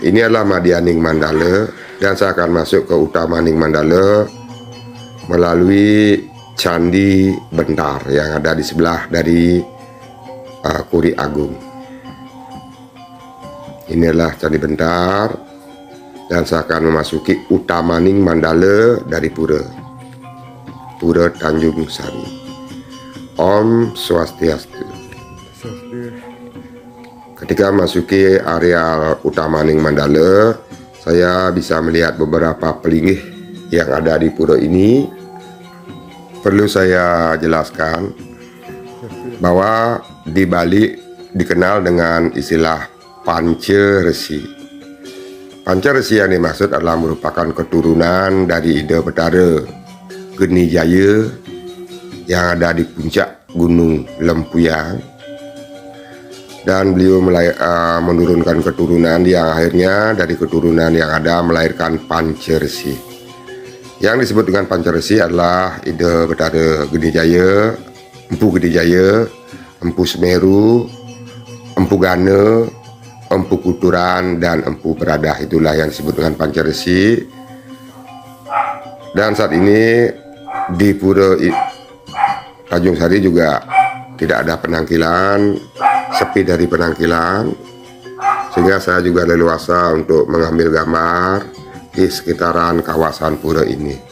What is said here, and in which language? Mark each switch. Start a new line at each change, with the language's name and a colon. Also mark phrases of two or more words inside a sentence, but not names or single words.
Indonesian: Ini adalah Madianing Mandala, dan saya akan masuk ke Utamaning Mandala melalui Candi Bentar yang ada di sebelah dari Kuri Agung. Ini adalah Candi Bentar, dan saya akan memasuki Utamaning Mandala dari Pura Tanjung Sari. Om Swastiastu. Ketika memasuki area Utamaning Mandala, saya bisa melihat beberapa pelinggih yang ada di pura ini. Perlu saya jelaskan bahwa di Bali dikenal dengan istilah Panca Resi. Panca Resi yang dimaksud adalah merupakan keturunan dari Ida Betara Geni Jaya yang ada di puncak Gunung Lempuyang. Dan beliau menurunkan keturunan yang akhirnya dari keturunan yang ada melahirkan Panca Resi. Yang disebut dengan Panca Resi adalah Ida Betara Geni Jaya, Empu Geni Jaya, Empu Semeru, Empu Gana, Empu Kuturan, dan Empu Beradah. Itulah yang disebut dengan Panca Resi. Dan saat ini di Pura Tanjung Sari juga tidak ada penangkilan, sepi dari penangkilan, sehingga saya juga leluasa untuk mengambil gambar di sekitaran kawasan pura ini.